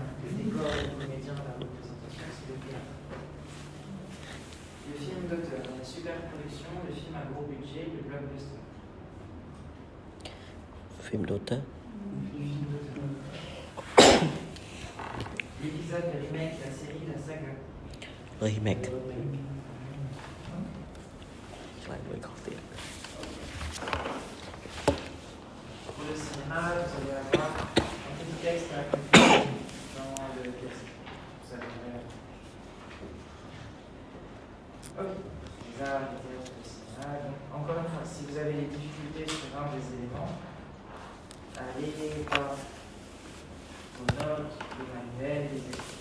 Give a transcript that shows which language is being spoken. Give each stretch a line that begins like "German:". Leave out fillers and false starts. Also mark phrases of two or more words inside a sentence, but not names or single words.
French: Le décor, le comédien, la représentation, c'est le théâtre. Le film d'auteur, la super production, le film à gros budget, le blockbuster. film d'auteur. Le film d'auteur. L'épisode, le remake, la série, la saga. Remake.
Vietnamese: Lại mới có tiền.
French: Pour le cinéma, vous allez avoir un petit texte à accompagner dans le texte. Vous allez ok, déjà, le cinéma. Donc, encore une fois, si vous avez des difficultés sur un des éléments, allez voir vos notes, le manuel, les explications.